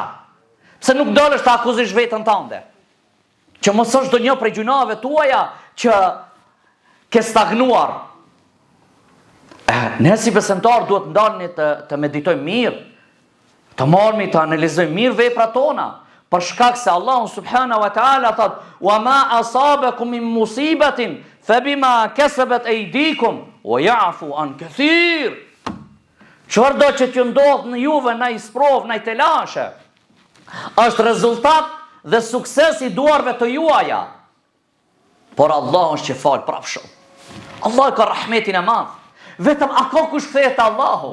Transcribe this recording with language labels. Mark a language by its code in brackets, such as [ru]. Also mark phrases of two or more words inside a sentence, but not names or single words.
[sq] Pse nuk ndalesh të akuzish vetën tënde, që mos është do një prej gjunave tuaja që ke stagnuar. Ne si besimtar duhet ndalni të meditojmë mirë, të marrmi të analizojmë mirë veprat tona, për shkak se Allahu [ar] سبحانه وتعالى [sq] thot: [ar] "وما أصابكم من مصيبة فبما كسبت أيديكم ويعفو عن كثير." [sq] Çfarë do që t'ju ndodh në juve, në isprov, në të lashe, është rezultat dhe sukses i duarve të juaja. Por Allah është që falë prapë shumë. Allah ka rahmetin e madh. Vetëm a ka kush kthehet te Allahu?